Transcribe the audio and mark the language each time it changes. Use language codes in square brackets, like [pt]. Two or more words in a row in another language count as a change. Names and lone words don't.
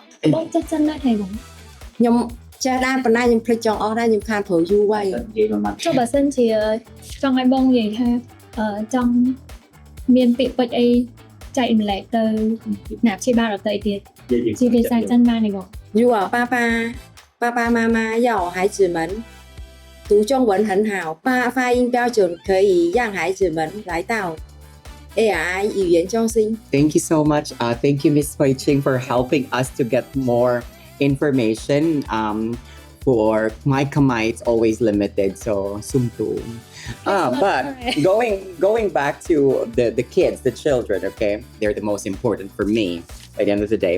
[km] បងចេះចិនដែរទេបង ខ្ញុំចេះដែរប៉ុន្តែខ្ញុំភ្លេចចង់អស់ដែរខ្ញុំខានព្រួយយូរហើយ ចុះបើសិនជាចង់ឲ្យបងនិយាយថាចង់មានពាក្យពេចន៍អីចែកម្លែកទៅអ្នកព្យាបាលដទៃទៀតជាភាសាចិនបានទេបង [zh] 如果爸爸妈妈要孩子们读中文很好发音标准可以让孩子们来到AI 语言中心 [en] Thank you so much. Thank you, Miss Hui Ching, for helping us to get more information. For my kamai, it's always limited, so sumtu. But going back to the kids, the children, okay, they're the most important for me at the end of the day.